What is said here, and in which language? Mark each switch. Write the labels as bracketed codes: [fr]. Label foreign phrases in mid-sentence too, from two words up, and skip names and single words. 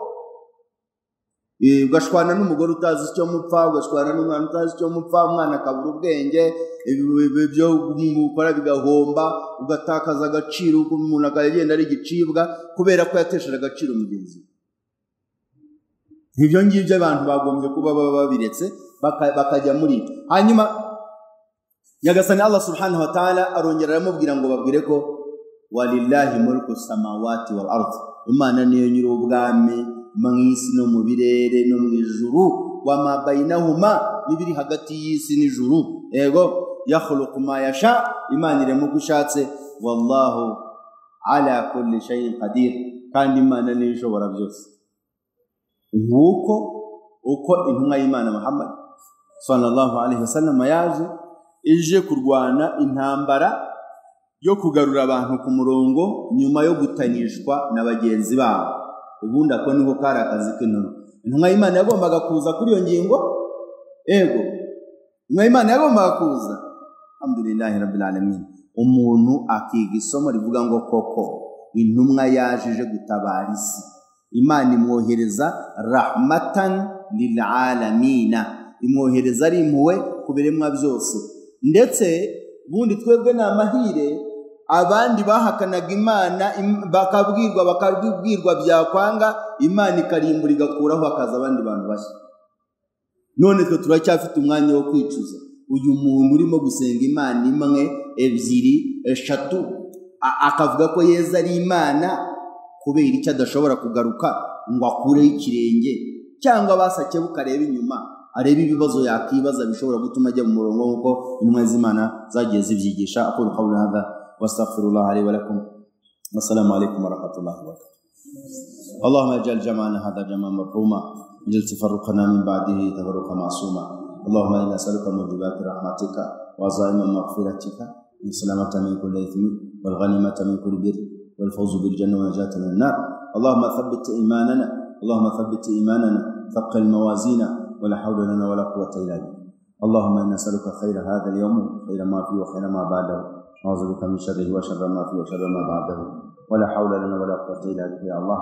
[rw] Ugashwana n'umugore utazi icyo mupfa, ugashwana n'umwana utazi icyo mupfa, umwana akabura ubwenge, ibyo mukora bigahomba, ugatakaza agaciro, umuntu akagenda ari igicibwa kubera ko yatesheje agaciro mugenzi. Ibyo ngibyo abantu bagombye kuba babiretse bakajya muri. Hanyuma Nyagasani Allah [ar] سبحانه وتعالى [rw] arongera aramubwira ngo babwire ko [ar] ولله ملك السماوات والأرض. [rw] Imana niyo nyiri ubwami mu isi no mu birere no mu ijuru, [ar] وما بينهما, [rw] nibiri hagati y'isi n'ijuru. Ego [ar] يخلق ما يشاء, [rw] Imana irema uko ishatse. [ar] والله على كل شيء قدير, [rw] kandi Imana niyo ishobora byose. Uko intumwa y'Imana Muhammad [ar] صلى الله عليه وسلم [rw] yaje ije kurwana intambara yo kugarura abantu ku murongo nyuma yo gutanyishwa na bagenzi babo. Ubundi ako niko kari akazi k'intumwa. Intumwa y'Imana yagombaga kuza kuri iyo ngingo. Ego intumwa y'Imana yagombaga kuza. [ar] الحمد لله رب العالمين. [rw] Umuntu akiga isomo rivuga ngo koko intumwa yaje gutabara isi. Imana imwohereza [ar] رحمة للعالمين, [rw] imwohereza ari impuhwe ku biremwa byose. Ndetse bundi twebwe na mahire abandi bahakanaga Imana bakabwirwa byakwanga, Imana ikarimbura igakuraho hakaza abandi bantu bashya. None twe turacyafite umwanya wo kwicuza. Uyu muntu urimo gusenga Imana imwe, ebyiri, eshatu akavuga ko Yesu ari Imana kubera icyo adashobora kugaruka ngo akureho ikirenge cyangwa basake bukareba inyuma areba ibibazo yakibaza bishobora gutuma ajya mu murongo nkuko intumwa z'Imana zagiye zivyigisha. [ar] أقول قولي هذا وأستغفر الله لي ولكم. السلام عليكم ورحمة الله وبركاته. اللهم اجعل جمعنا هذا جمعا مرحوما اجعل تفرقنا من بعده تفرقا معصوما. اللهم إنا نسألك موجبات رحمتك وعزائم مغفرتك والسلامة من كل إثم والغنيمة من كل بر والفوز بالجنة والنجاة من النار. اللهم ثبت إيماننا ثقل موازينا ولا حول لنا ولا قوة إلا بك. اللهم إنا نسألك خير هذا اليوم خير ما فيه وخير ما بعده نعوذ بك من شره وشر ما فيه وشر ما بعده ولا حول لنا ولا قوة إلا بك يا الله.